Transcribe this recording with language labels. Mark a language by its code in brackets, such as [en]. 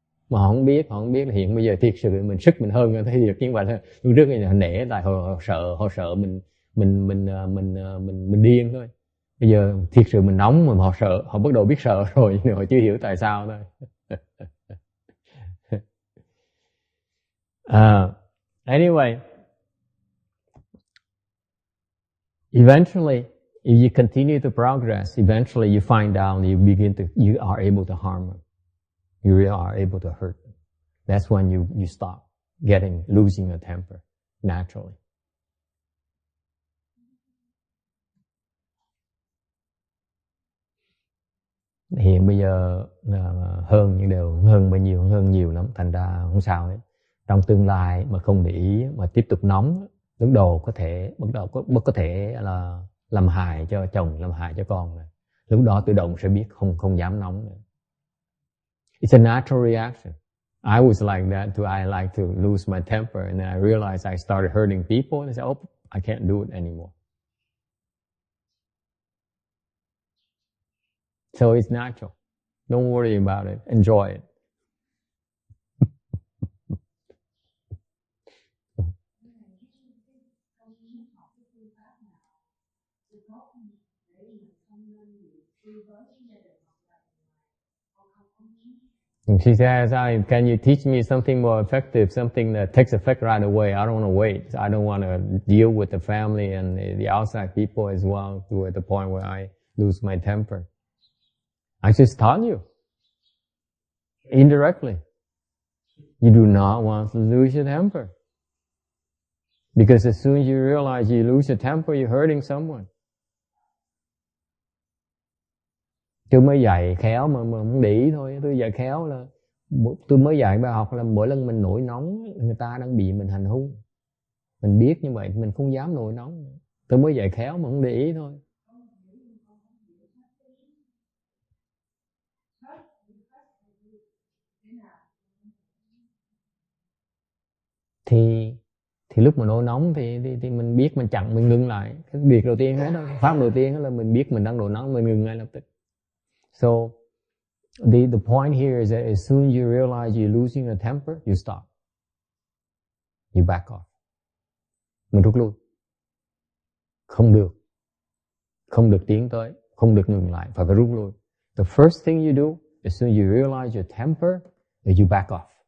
[vi] Mà họ không biết là hiện bây giờ thiệt sự mình sức mình hơn thấy được, nhưng mà lúc trước là nể tại họ sợ mình điên thôi. Bây giờ thiệt sự mình nóng mà họ sợ, họ bắt đầu biết sợ rồi nhưng họ chưa hiểu tại sao thôi. [en] Anyway, eventually, if you continue to progress, eventually you find out you are able to harm them. You really are able to hurt them. That's when you stop losing your temper naturally. [vi] Hiện bây giờ hơn những điều hơn nhiều lắm, thành ra không sao hết. Trong tương lai mà không để ý mà tiếp tục nóng, lúc đầu có thể là làm hại cho chồng, làm hại cho con này. Lúc đó tự động sẽ biết không dám nóng nữa. [en] It's a natural reaction. I was like that too. I like to lose my temper, and then I realized I started hurting people, and I said, "Oh, I can't do it anymore." So it's natural. Don't worry about it. Enjoy it. And she says, can you teach me something more effective, something that takes effect right away? I don't want to wait. I don't want to deal with the family and the outside people as well to the point where I lose my temper. I just taught you. Indirectly. You do not want to lose your temper. Because as soon as you realize you lose your temper, you're hurting someone. [vi] Tôi mới dạy khéo mà không để ý thôi. Tôi dạy khéo là tôi mới dạy bài học là mỗi lần mình nổi nóng, người ta đang bị mình hành hung. Mình biết như vậy, mình không dám nổi nóng. Tôi mới dạy khéo mà không để ý thôi. Thì lúc mà nổi nóng thì mình biết mình chặn, mình ngừng lại. Cái việc đầu tiên hết đó, pháp đầu tiên là mình biết mình đang nổi nóng, mình ngừng ngay lập tức. [en] So the point here is that as soon as you realize you're losing your temper, you stop. You back off. [vi] Mình rút lui. Không được. Không được tiến tới, không được ngừng lại, phải rút lui. [en] The first thing you do as soon as you realize your temper is you back off.